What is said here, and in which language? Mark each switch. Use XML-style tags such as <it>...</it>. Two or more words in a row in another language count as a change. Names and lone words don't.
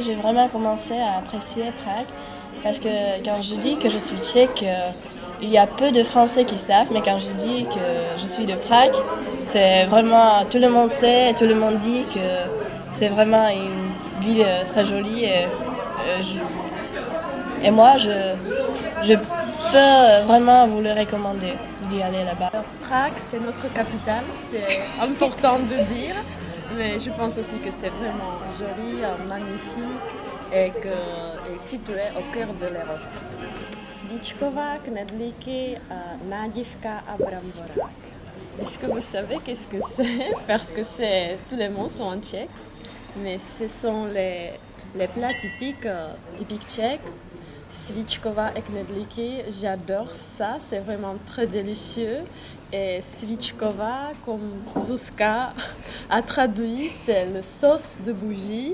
<fr>j'ai vraiment commencé à apprécier Prague parce que quand je dis que je suis tchèque, il y a peu de Français qui savent, mais quand je dis que je suis de Prague, c'est vraiment, tout le monde sait et tout le monde dit que c'est vraiment une ville très jolie et moi je peux vraiment vous le recommander d'y aller là-bas. Prague, c'est notre capitale, c'est important de dire, mais je pense aussi que c'est vraiment joli, magnifique et que est situé au cœur de l'Europe.</fr> <cs>Svíčková, knedlíky, nádivka a bramborák.</cs> <fr>Est-ce que vous savez qu'est-ce que c'est? Parce que tous les mots sont en tchèque, mais ce sont les plats typiques tchèques. Svíčková et knedlíky, j'adore ça, c'est vraiment très délicieux. Et svíčková, comme Zuzka a traduit, c'est la sauce de bougie.</fr>